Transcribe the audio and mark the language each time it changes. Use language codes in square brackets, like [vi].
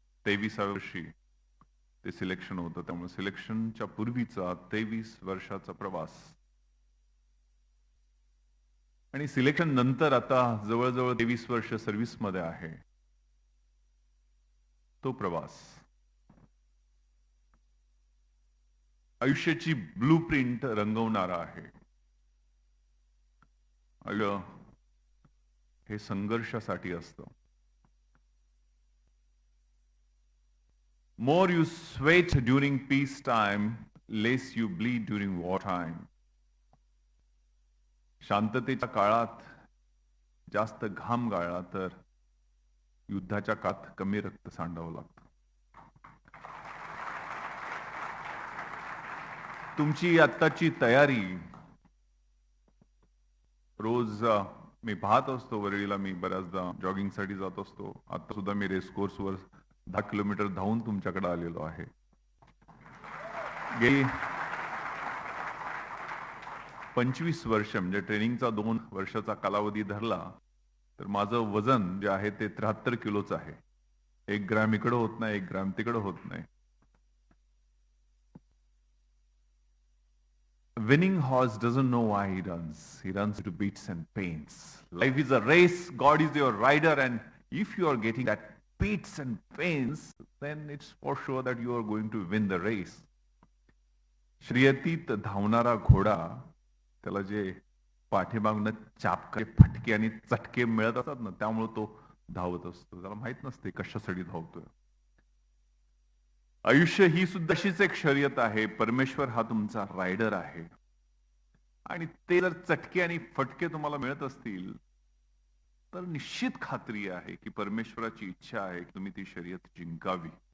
[mr] 23व्या वर्षी ते सिलेक्शन होतं. त्यामुळे सिलेक्शनच्या पूर्वीचा 23 वर्षाचा प्रवास आणि सिलेक्शन नंतर आता जवळजवळ 23 वर्ष सर्व्हिस मध्ये आहे तो प्रवास आयुष्याची ब्लूप्रिंट रंगवणारा आहे. आयुष्य हे संघर्षासाठी असतं. [en] More you sweat during peace time, less you bleed during war time. [mr] शांततेच्या काळात जास्त घाम गाळला तर युद्धाच्या काळात कमी रक्त सांडावं लागतं. तुमची आत्ताची तयारी रोज मी पाहत असतो. वरळीला मी बऱ्याचदा जॉगिंगसाठी जात असतो. आता सुद्धा मी रेस कोर्सवर 10 किलोमीटर धावून तुमच्याकडे आलेलो आहे. गेली 25 वर्ष म्हणजे ट्रेनिंगचा 2 वर्षाचा कालावधी धरला तर माझं वजन जे आहे ते 73 किलोचं आहे. 1 ग्रॅम इकडं होत नाही, 1 ग्रॅम तिकडं होत नाही. [en] Winning horse doesn't know why he runs. He runs to beats and pains. Life is a race. God is your rider, and if you are getting that beats and pains, then it's for sure that you are going to win the race. [mr] शर्यतीत धावणारा घोडा त्याला जे पाठीमागनं चापके फटके आणि चटके मिळत असतात ना, त्यामुळे तो धावत असतो. त्याला माहित नसते कशासाठी धावतोय. आयुष्य ही सुद्धा अशीच एक शर्यत आहे. परमेश्वर हा तुमचा रायडर आहे आणि ते जर चटके आणि फटके तुम्हाला मिळत असतील तर निश्चित खात्री आहे की परमेश्वराची इच्छा आहे की तुम्ही ती शर्यत जिंकावी.